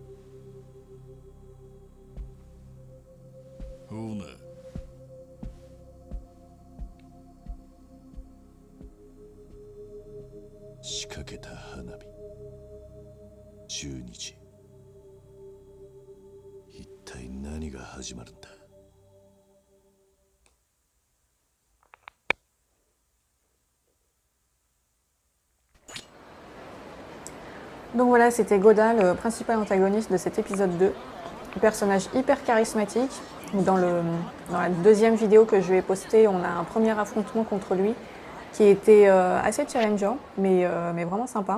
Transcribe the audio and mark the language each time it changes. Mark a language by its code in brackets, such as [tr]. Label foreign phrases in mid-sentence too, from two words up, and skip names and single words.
[ja] ほな。仕掛けた花火。12時。一体何が始まるんだ。 [fr] Donc voilà, c'était Goda, le principal antagoniste de cet épisode 2. Un personnage hyper charismatique. Dans la deuxième vidéo que je vais poster, on a un premier affrontement contre lui qui était assez challengeant, mais vraiment sympa.